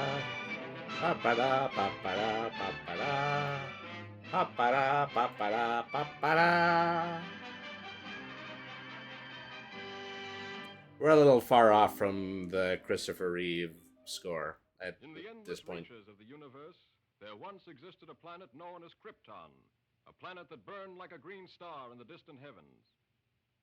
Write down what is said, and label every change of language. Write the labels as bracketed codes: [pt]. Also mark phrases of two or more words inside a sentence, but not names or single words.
[en] pa-pa-da, pa-pa-da, pa-pa-da, pa-pa-da, pa-pa-da, pa-pa-da. We're a little far off from the Christopher Reeve score at In the this endless point. reaches of the universe, there once existed a planet known as Krypton, a planet that burned like a green star in the distant heavens.